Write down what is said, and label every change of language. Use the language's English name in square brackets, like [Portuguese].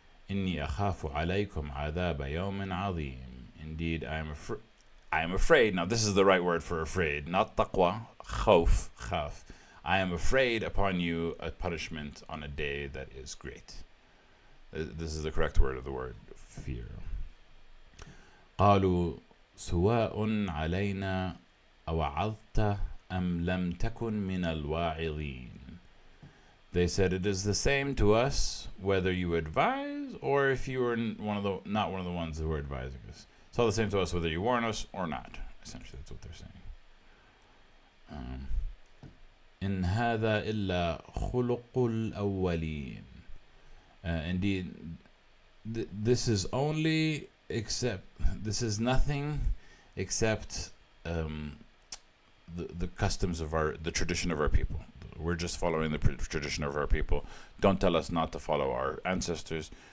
[Arabic] Inni akhafu alaykum adhaba yawmin azim. [English] Indeed, I am afraid. Now this is the right word for afraid, not taqwa, khawf, khaf. I am afraid upon you a punishment on a day that is great. This is the correct word of the word, fear. [Arabic] قالوا سواء علينا أوعظت أم لم تكن من الواعظين. [English] They said, it is the same to us whether you advise or if you were not one of the ones who were advising us. It's all the same to us whether you warn us or not. Essentially, that's what they're saying. [Arabic] In هذا إلا خلق الأولين. [English] Indeed, this is nothing except the customs of the tradition of our people. We're just following the tradition of our people. Don't tell us not to follow our ancestors.